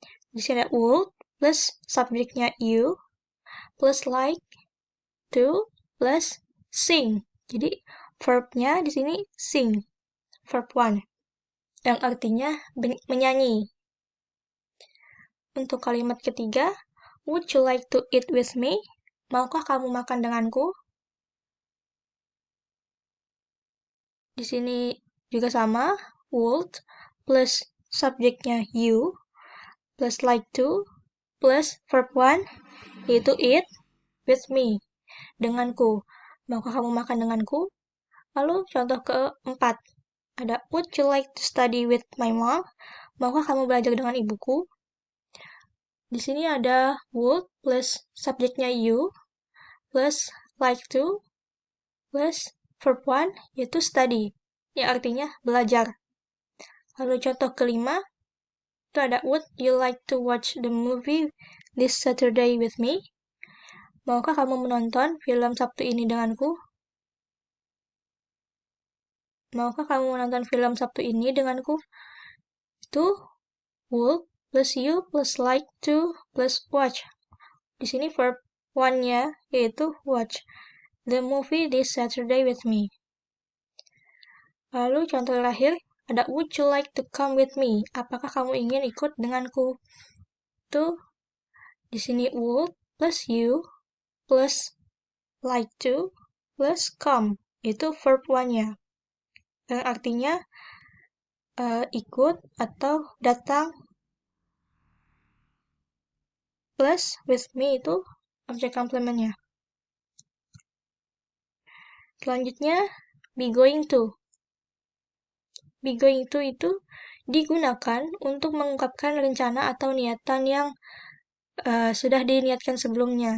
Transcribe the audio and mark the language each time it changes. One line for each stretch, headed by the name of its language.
Indonesian: Di sini would plus subjeknya you plus like to plus sing. Jadi verbnya di sini sing, verb 1, yang artinya menyanyi. Untuk kalimat ketiga,
English: would you like to eat with me?
Indonesian: Maukah kamu makan denganku? Di sini juga sama, would plus subjeknya you plus like to plus verb 1 yaitu
English: eat with me,
Indonesian: denganku. Maukah kamu makan denganku? Lalu contoh keempat, ada
English: would you like to study with my mom?
Indonesian: Maukah kamu belajar dengan ibuku? Di sini ada would plus subjeknya you plus like to plus verb 1 yaitu study, yang artinya belajar. Lalu contoh kelima, itu ada
English: would you like to watch the movie this Saturday with me?
Indonesian: Maukah kamu menonton film Sabtu ini denganku? Maukah kamu menonton film Sabtu ini denganku? Itu would plus you plus like to plus watch. Di sini verb 1-nya yaitu
English: watch the movie this Saturday with me.
Indonesian: Lalu contoh terakhir, ada
English: would you like to come with me?
Indonesian: Apakah kamu ingin ikut denganku? Itu di sini would plus you plus like to plus come. Itu verb 1-nya. Yang artinya ikut atau datang. Plus
English: with me
Indonesian: itu objek komplementnya. Selanjutnya, be going to. Be going to itu digunakan untuk mengungkapkan rencana atau niatan yang sudah diniatkan sebelumnya.